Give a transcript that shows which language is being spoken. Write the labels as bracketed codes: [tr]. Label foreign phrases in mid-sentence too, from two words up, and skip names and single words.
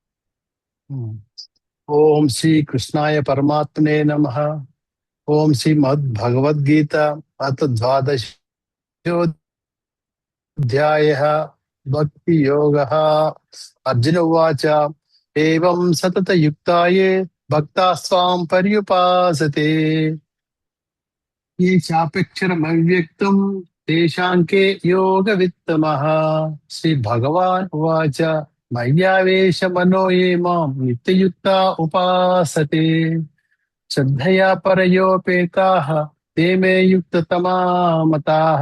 [sa] ఓం శ్రీ కృష్ణాయ పరమాత్మనే నమః. ఓం శ్రీ భగవద్గీత అథ ద్వాదశోధ్యాయః భక్తి యోగః. అర్జున ఉవాచ ఏవం సతత యుక్తాయే భక్తాస్వాం పర్యుపాసతే ये चाप्यक्षरमव्यक्तं तेषां के योगवित्तमः. श्रीभगवान् उवाच मय्यावेशमनो ये मां नित्ययुक्ता उपासते श्रद्धया परयोपेताः ते मे युक्ततमा मताः.